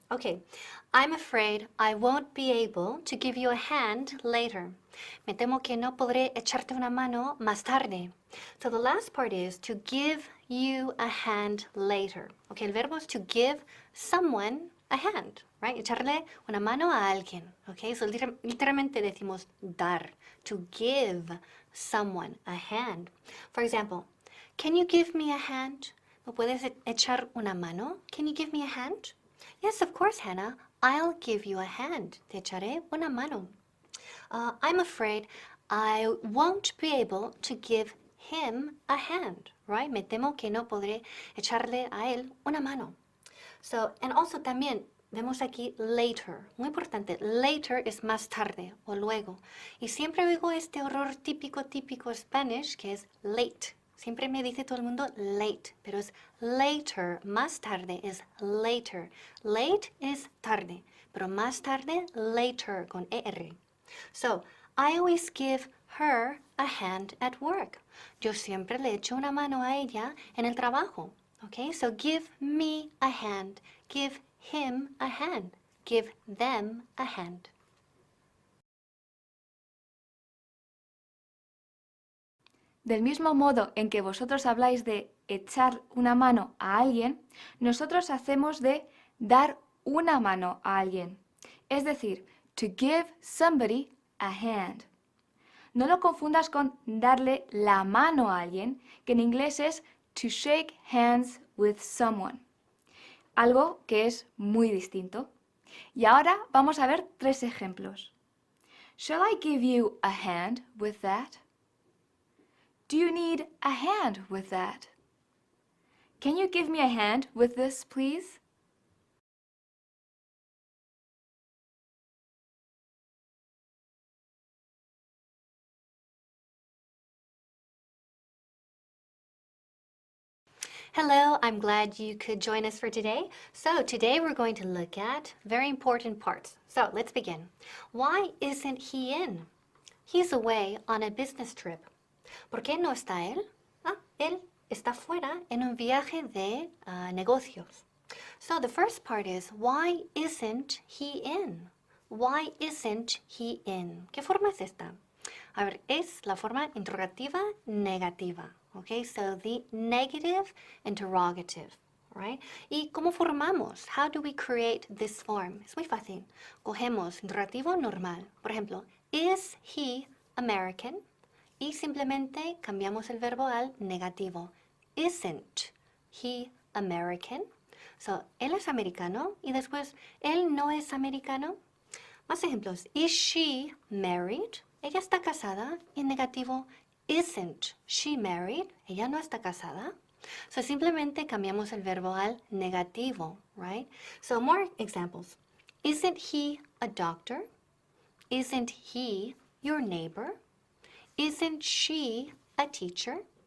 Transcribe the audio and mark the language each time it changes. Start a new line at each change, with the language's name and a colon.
English: Ok, I'm afraid I won't be able to give you a hand later.
Spanish: Me temo que no podré echarte una mano más tarde.
English: So the last part is to give you a hand later. Ok,
Spanish: el verbo es
English: to give someone a hand, right?
Spanish: Echarle una mano a alguien.
English: Ok, so
Spanish: literalmente decimos dar.
English: To give someone a hand. For example, can you give me a hand?
Spanish: ¿Me puedes echar una mano?
English: Can you give me a hand? Yes, of course, Hannah. I'll give you a hand.
Spanish: Te echaré una mano.
English: I'm afraid I won't be able to give him a hand, right?
Spanish: Me temo que no podré echarle a él una mano.
English: So, and also
Spanish: también vemos aquí later, muy importante, later es más tarde o luego. Y siempre oigo este horror típico Spanish que es late. Siempre me dice todo el mundo late, pero es later, más tarde es later. Late es tarde, pero más tarde later con ER.
English: So, I always give her a hand at work.
Spanish: Yo siempre le echo una mano a ella en el trabajo.
English: Okay, so give me a hand, give him a hand, give them a hand.
Spanish: Del mismo modo en que vosotros habláis de echar una mano a alguien, nosotros hacemos de dar una mano a alguien. Es decir,
English: to give somebody a hand.
Spanish: No lo confundas con darle la mano a alguien, que en inglés es
English: to shake hands with someone.
Spanish: Algo que es muy distinto. Y ahora vamos a ver 3 ejemplos.
English: Shall I give you a hand with that? Do you need a hand with that? Can you give me a hand with this, please? Hello, I'm glad you could join us for today. So today we're going to look at very important parts. So let's begin. Why isn't he in? He's away on a business trip.
Spanish: ¿Por qué no está él? Él está fuera en un viaje de negocios.
English: So the first part is, why isn't he in? Why isn't he in?
Spanish: ¿Qué forma es esta? A ver, es la forma interrogativa negativa.
English: Okay, so the negative interrogative, right?
Spanish: ¿Y cómo formamos?
English: How do we create this form?
Spanish: Es muy fácil. Cogemos interrogativo normal. Por ejemplo,
English: is he American?
Spanish: Y simplemente cambiamos el verbo al negativo.
English: Isn't he American?
Spanish: So, él es americano y después, él no es americano. Más ejemplos.
English: Is she married?
Spanish: Ella está casada. Y negativo,
English: isn't she married?
Spanish: Ella no está casada. So, simplemente cambiamos el verbo al negativo, right?
English: So, more examples. Isn't he a doctor? Isn't he your neighbor? Isn't she a teacher?